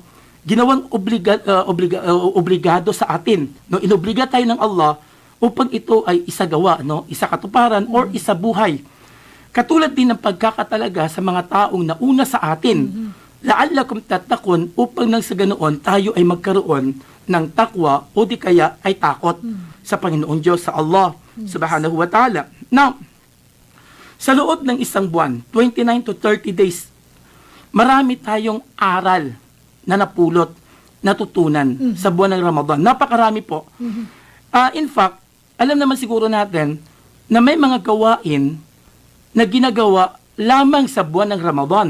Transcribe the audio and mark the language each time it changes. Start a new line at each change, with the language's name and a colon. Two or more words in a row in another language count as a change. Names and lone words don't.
Filipino: Ginawang obligado sa atin, no? Inobliga tayo ng Allah upang ito ay isagawa, no? Isakatuparan or isabuhay. Katulad din ng pagkakatalaga sa mga taong nauna sa atin.
Arabic: لعلكم تتقون,
Filipino: upang nang sa ganoon tayo ay magkaroon ng takwa o di kaya ay takot sa Panginoong Diyos, sa Allah
Arabic: سبحانه وتعالى.
Filipino: Now, sa loob ng isang buwan,
English: 29 to 30 days,
Filipino: marami tayong aral na napulot, natutunan sa buwan ng Ramadan. Napakarami po.
English: In fact,
Filipino: alam naman siguro natin na may mga gawain na ginagawa lamang sa buwan ng Ramadan.